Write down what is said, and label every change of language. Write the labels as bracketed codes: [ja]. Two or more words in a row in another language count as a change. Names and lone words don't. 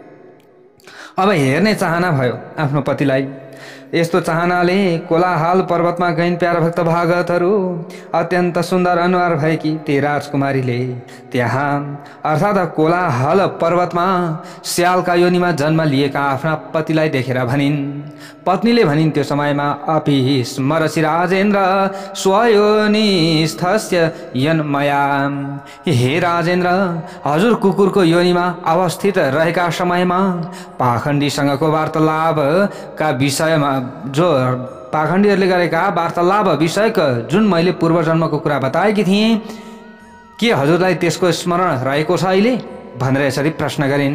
[ne] अब हेर्ने चाहना भयो आफ्नो पतिलाई। यस्तो चाहनाले कोलाहल पर्वतमा गइन्। प्यारा भक्त भागवतहरू, अत्यन्त सुन्दर अनुहार भएकी ती राजकुमारीले त्यहाँ अर्थात् कोलाहल पर्वतमा स्यालका योनिमा जन्म लिएका आफ्ना पतिलाई देखेर भनिन्। पत्नीले भनिन् त्यो समयमा, [sa] अपि स्मरसि राजेन्द्र स्वयोनिस्थस्य यन्मया। [ne] हे राजेन्द्र, हजुर कुकुरको योनिमा अवस्थित रहेका समयमा पाखण्डीसँगको वार्तालापका विषयमा, जो पाखण्डीहरूले गरेका वार्तालाप विषयक जुन मैले पूर्व जन्मको कुरा बताएकी थिएँ, के हजुरलाई त्यसको स्मरण रहेको छ अहिले भनेर यसरी प्रश्न गरिन्।